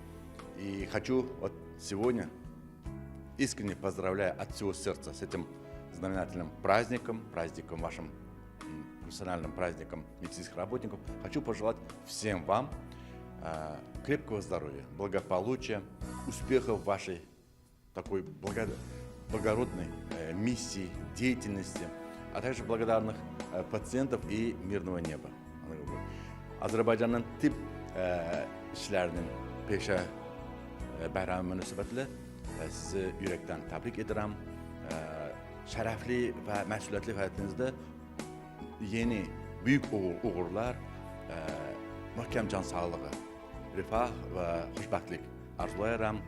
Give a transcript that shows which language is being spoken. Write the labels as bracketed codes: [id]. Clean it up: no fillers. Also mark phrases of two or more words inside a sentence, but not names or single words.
[ru] И хочу вот сегодня искренне поздравляю от всего сердца с этим знаменательным праздником вашим профессиональным праздником медицинских работников. Хочу пожелать всем вам крепкого здоровья, благополучия, успехов в вашей такой благородной миссии, деятельности, а также благодарных пациентов и мирного неба. [az] Azərbaycanın tibb işlərinin peşə bayramı münasibətilə sizi ürəkdən təbrik edirəm. Şərəfli və məsuliyyətli həyatınızda yeni, büyük uğurlar, möhkəm can sağlığı, rifah və xoşbəxtlik arzulayıram.